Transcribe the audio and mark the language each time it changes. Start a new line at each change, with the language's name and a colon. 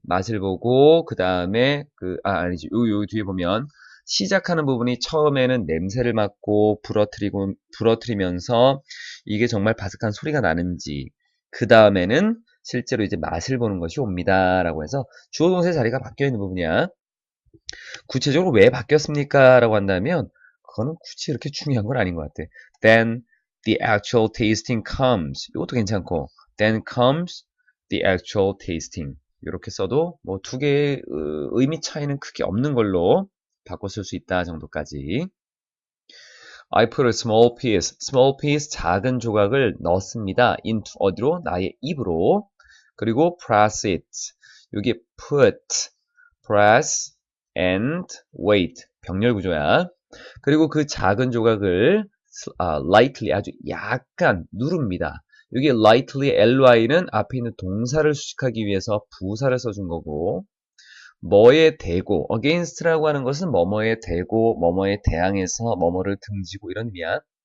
Korean: 맛을 보고 그 다음에 아니지. 요 뒤에 보면 시작하는 부분이 처음에는 냄새를 맡고 부러뜨리면서 이게 정말 바삭한 소리가 나는지 그 다음에는 실제로 이제 맛을 보는 것이 옵니다. 라고 해서 주어 동사의 자리가 바뀌어 있는 부분이야. 구체적으로 왜 바뀌었습니까? 라고 한다면 그거는 굳이 이렇게 중요한 건 아닌 것 같아.
English: Then the actual tasting comes. 이것도 괜찮고 then comes the actual tasting.
Korean: 이렇게 써도 뭐 두 개의 의미 차이는 크게 없는 걸로 바꿔 쓸 수 있다 정도까지.
English: I put a small piece,
Korean: 작은 조각을 넣습니다. into 어디로? 나의 입으로. 그리고
English: press it. 여기 put, press, and wait.
Korean: 병렬 구조야. 그리고 그 작은 조각을 lightly, 아주 약간 누릅니다. 여기 lightly, ly는 앞에 있는 동사를 수식하기 위해서 부사를 써준 거고, 뭐에 대고, against라고 하는 것은 뭐뭐에 대고, 뭐뭐에 대항해서 뭐뭐를 등지고 이런 의미야.